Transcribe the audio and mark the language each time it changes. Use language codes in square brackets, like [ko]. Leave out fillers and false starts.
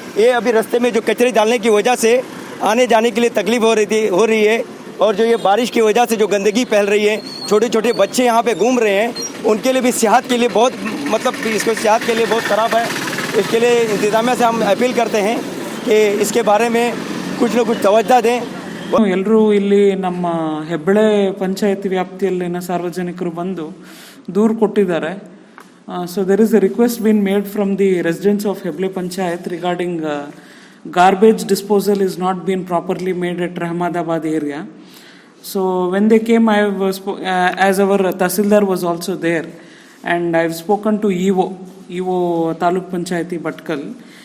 [hi] ये अभी रास्ते में जो कचरे डालने की वजह से आने जाने के लिए तकलीफ हो रही है, और जो ये बारिश की वजह से जो गंदगी फैल रही है, छोटे छोटे बच्चे यहाँ पे घूम रहे हैं, उनके लिए भी सेहत के लिए बहुत इसको सेहत के लिए बहुत ख़राब है। इसके लिए इंतजामिया से हम अपील करते हैं कि इसके बारे में कुछ न कुछ तवज्जो दें। [kn] ಎಲ್ಲರೂ ಇಲ್ಲಿ ನಮ್ಮ ಹೆಬ್ಬಳೆ ಪಂಚಾಯತಿ ವ್ಯಾಪ್ತಿಯಲ್ಲಿನ ಸಾರ್ವಜನಿಕರು ಬಂದು ದೂರು ಕೊಟ್ಟಿದ್ದಾರೆ. [en] So there is a request been made from the residents of Heble panchayat regarding garbage disposal is not been properly made at Rahmadabad area. So when they came, as our Tahsildar was also there, and I've spoken to EO Taluk Panchayati Bhatkal.